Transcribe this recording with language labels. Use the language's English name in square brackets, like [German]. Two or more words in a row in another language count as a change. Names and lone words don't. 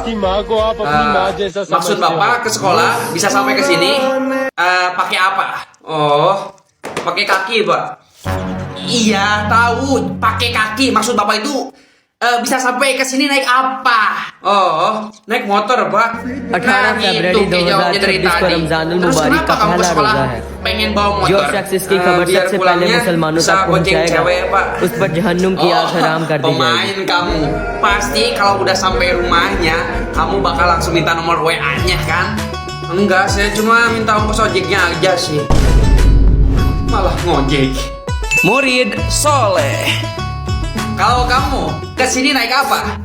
[Indonesian] Maksud Bapak ke sekolah bisa sampai ke sini pakai apa? Oh, pakai kaki, Pak. Iya, tahu, pakai kaki. Maksud Bapak itu bisa sampai ke sini naik apa? Oh, naik motor, Pak. [Hindi] 18 फरवरी 2024 को रमजानुल मुबारक का पहला रोजा है। [Indonesian] Pengen bawa motor. [Hindi] जो शख्स इसकी खबर सबसे पहले मुसलमानों तक पहुंचाएगा, उस पर जहन्नुम की आग हराम कर दी जाएगी। [Indonesian] Pemain kamu. Pasti kalau udah sampai rumahnya, kamu bakal langsung minta nomor WA-nya kan? Enggak, saya cuma minta ongkos ojeknya aja sih. Malah ngojek. Murid soleh. Kalau kamu kesini naik apa?